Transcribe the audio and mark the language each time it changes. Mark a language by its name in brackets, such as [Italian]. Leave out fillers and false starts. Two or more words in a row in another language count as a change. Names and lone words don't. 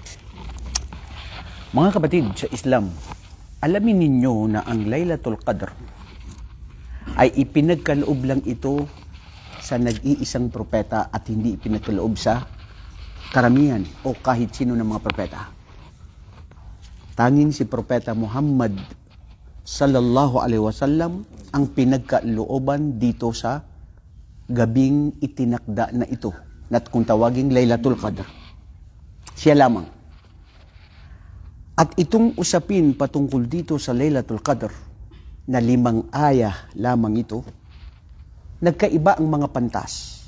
[Filipino] Mga kapatid sa Islam, alamin ninyo na ang Laylatul Qadr ay ipinagkaloob lang ito sa nag-iisang propeta at hindi ipinagkaloob sa karamihan o kahit sino ng mga propeta. Tanging si Propeta Muhammad [Arabic] صلى الله عليه وسلم [Filipino] ang pinagkalooban dito sa gabing itinakda na ito na kung tawaging Laylatul Qadr. Siya lamang. At itong usapin patungkol dito sa Laylatul Qadr na 5 aya lamang ito, nagkaiba ang mga pantas.